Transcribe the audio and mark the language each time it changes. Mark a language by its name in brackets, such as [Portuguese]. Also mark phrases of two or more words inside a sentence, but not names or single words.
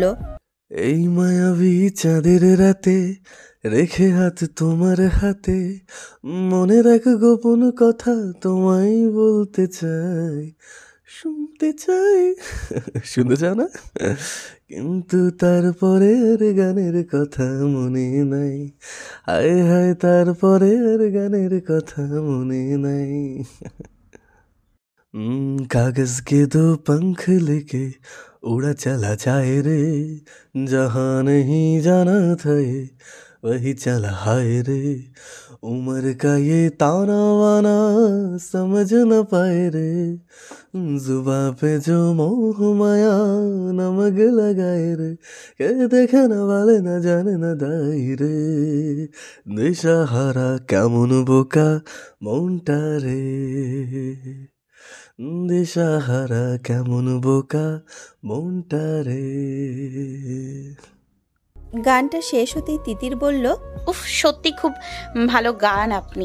[Bangla] এই মায়াবী চাঁদের রাতে রেখে হাত তোমার হাতে, মনের এক গোপন কথা তোমায় বলতে চাই, শুনতে চাই। শুনতে চাও না? কিন্তু তারপরে আর গানের কথা মনে নাই। হায় হায়, তারপরে আর গানের কথা মনে নাই। [Hindi] कागज के दो पंख लेके उड़ा चला जाए रे, जहाँ नहीं जाना था ये वही चला हाय रे। उम्र का ये ताना वाना समझ न पाए रे, जुबा पे जो मोह माया नमक लगाए रे, के देखने वाले न जाने न दाई रे। [Bangla] दिशाहारा কেমন বোকা মনটা রে, দিশাহারা কেমন বোকা মনটা রে। গানটা শেষ হতেই তিতির বলল, উফ, সত্যি খুব ভালো গান আপনি।